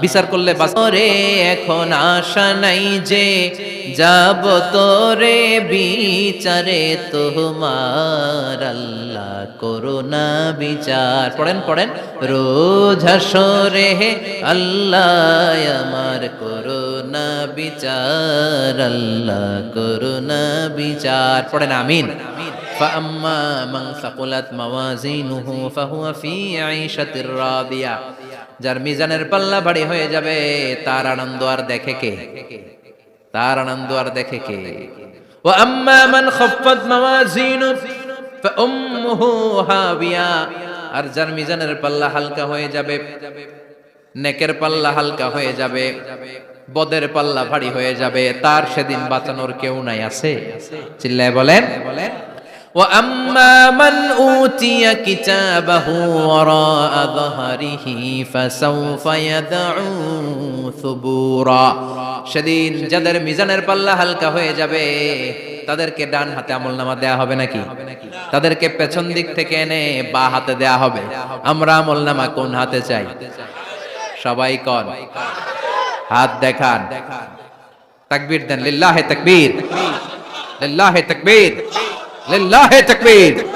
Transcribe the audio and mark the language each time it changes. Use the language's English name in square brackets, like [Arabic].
[Bangla] বিচার করলে বাসরে এখন আশা নাই যে যাব তোরে বিচারে তোমার, আল্লাহ করোনা বিচার। পড়েন পড়েন, রোজ হাসরে আল্লাহ আমার করোনা বিচার, আল্লাহ করোনা বিচার। পড়েন আমিন। [Arabic] فأما من ثقلت موازينه فهو في عيشة راضية। [Bangla] যার মিজানের পাল্লা ভারী হয়ে যাবে তার আনন্দ আর দেখে কে? তার আনন্দ আর দেখে কে? [Arabic] وأما من خفت موازينه فأمه هاوية। [Bangla] আর যার মিজানের পাল্লা হালকা হয়ে যাবে, নেকের পাল্লা হালকা হয়ে যাবে, বদের পাল্লা ভারী হয়ে যাবে, তার সেদিন বাঁচানোর কেউ নাই। আছে? চিল্লায় বলেন। [Arabic] وأما من أوتي كتابه وراء ظهره فسوف يدعو ثبورا। [Bangla] সেদিন যাদের মিজানের পাল্লা হালকা হয়ে যাবে তাদেরকে ডান হাতে আমলনামা দেয়া হবে নাকি? তাদেরকে পেছন দিক থেকে এনে বা হাতে দেয়া হবে। আমরা আমলনামা কোন হাতে চাই? সবাই কোন হাত দেখান, তাকবীর দেন, লিল্লাহি তাকবীর, লিল্লাহি তাকবীর, লিল্লাহি তাকবীর।